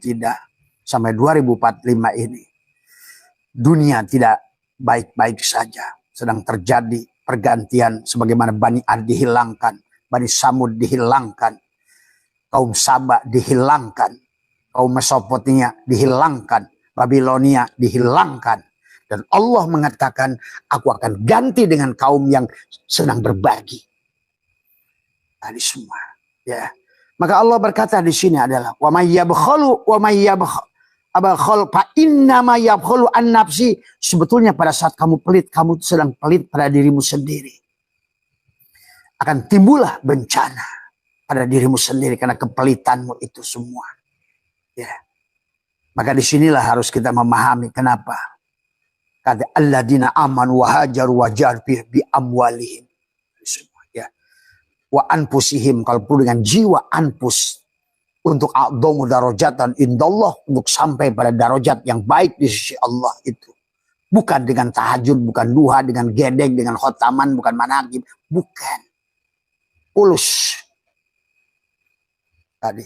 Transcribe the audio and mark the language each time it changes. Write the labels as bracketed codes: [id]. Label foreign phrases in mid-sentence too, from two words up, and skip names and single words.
[id] tidak, sampai 2045 ini dunia tidak baik-baik saja, sedang terjadi pergantian sebagaimana Bani Ad dihilangkan, Bani Samud dihilangkan, kaum Saba dihilangkan, kaum Mesopotamia dihilangkan, Babilonia dihilangkan, dan Allah mengatakan aku akan ganti dengan kaum yang senang berbagi. Tadi semua ya. Maka Allah berkata di sini adalah [ar] ومن يبخل ومن يبخل فإنما يبخل عن نفسي. [id] Sebetulnya pada saat kamu pelit, kamu sedang pelit pada dirimu sendiri. Akan timbullah bencana pada dirimu sendiri karena kepelitanmu itu semua. Ya. Maka disinilah harus kita memahami kenapa kata [ar] الذين آمنوا وهاجروا وجاهدوا بأموالهم. وأنفسهم, [id] kalau perlu dengan jiwa anfus, untuk [ar] أعظم درجة عند الله, [id] untuk sampai pada darajat yang baik di sisi Allah itu. Bukan dengan tahajud, bukan duha, dengan gedeng, dengan khotaman, bukan manaqib, bukan. Ulus. Tadi.